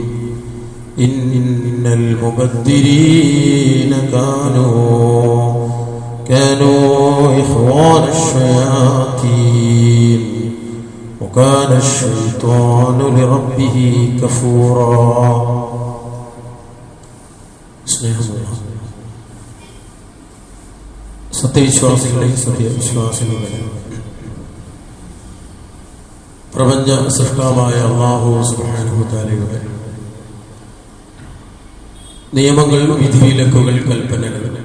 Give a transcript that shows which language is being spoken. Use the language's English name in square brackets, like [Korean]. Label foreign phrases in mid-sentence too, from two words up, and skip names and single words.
[Arabic] إن المبذرين كانوا إخوان الشياطين وكان الشيطان لربه كفورا [Malayalam] സത്യവിശ്വാസികളെ സത്യവിശ്വാസികളെ പ്രപഞ്ച സൃഷ്ടാവായ [Arabic] الله سبحانه وتعالى [Malayalam] നിയമങ്ങൾ, വിധിവിലക്കുകൾ, കൽപ്പനകൾ